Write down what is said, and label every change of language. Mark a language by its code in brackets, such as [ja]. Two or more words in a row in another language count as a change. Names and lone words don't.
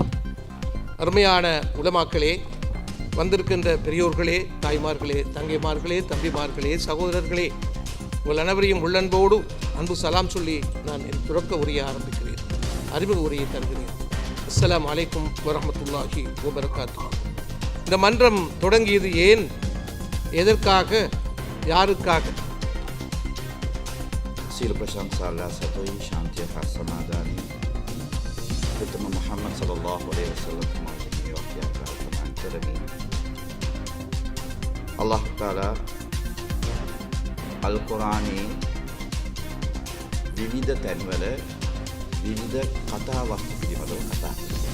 [ta] அருமையான உலமாக்களே, வந்திருக்கின்ற பெரியோர்களே, தாய்மார்களே, தங்கைமார்களே, தம்பிமார்களே, சகோதரர்களே, உங்கள் அனைவரையும் உள்ளன்போடு அன்பு சலாம் சொல்லி நான் என் துறக்க உரையை ஆரம்பிக்கிறேன், அறிமுக உரையை தருகிறேன். [ar] السلام عليكم ورحمة الله وبركاته. [ta] இந்த மன்றம் தொடங்கியது ஏன், எதற்காக, யாருக்காக? [si] සියලු ප්‍රශංසා අල්ලාහ් සතුයි ශාන්තිය හා සමාදානය උතුම් මුහම්මද් [ar] صلى الله عليه وسلم [si] තුමාගේ වක්තියක් ප්‍රාර්ථනා කරමි. [ar] الله تعالى [si] අල් කුර්ආනයේ විවිධ තැන්වල විවිධ කතා වස්තු පිළිබඳව කතා කරනවා.